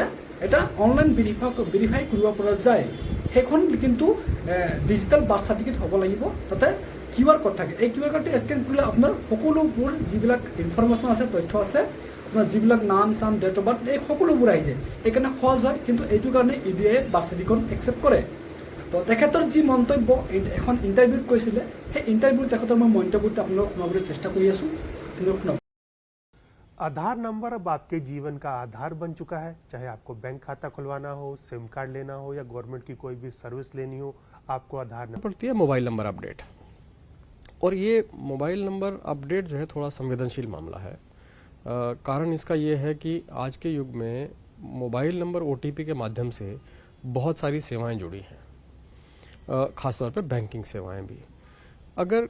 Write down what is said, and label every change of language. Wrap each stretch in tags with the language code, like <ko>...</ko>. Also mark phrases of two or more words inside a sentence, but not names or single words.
<as>এটা অনলাইন ভেৰিফাই কৰিব পৰা যায় সেইখন কিন্তু</as> <en>digital birth certificate</en> <as>হ'ব লাগিব তাতে</as> <en>QR code</en> <as>থাকে এই QR কোডটো স্কেন কৰিলে আপোনাৰ সকলোবোৰ যিবিলাক ইনফৰমেশ্যন আছে তথ্য আছে আপোনাৰ যিবিলাক নাম চাম</as> <en>date of birth</en> <as>এই সকলোবোৰ আহি যায় এইকাৰণে সহজ হয় কিন্তু এইটো কাৰণে EDI</as> <en>birth certificate</en> <as>একচেপ্ট কৰে তো তেখেতৰ যি মন্তব্য এখন ইণ্টাৰভিউত কৈছিলে সেই ইণ্টাৰভিউত তেখেতৰ মই মন্তব্যটো আপোনালোকক শুনাবলৈ চেষ্টা কৰি আছোঁ শুনক</as> <hi>आधार नंबर अब आपके जीवन का आधार बन चुका है चाहे आपको बैंक खाता खुलवाना हो सिम कार्ड लेना हो या गवर्नमेंट की कोई भी सर्विस लेनी हो आपको आधार नंबर पड़ती है</hi> <en>mobile number update</en> <hi>और ये</hi> <en>mobile number update</en> <hi>जो है थोड़ा संवेदनशील मामला है कारण इसका ये है कि आज के युग में</hi> <en>mobile number OTP</en> <hi>के माध्यम से बहुत सारी सेवाएं जुड़ी हैं ख़ासतौर पे बैंकिंग सेवाएं भी अगर</hi>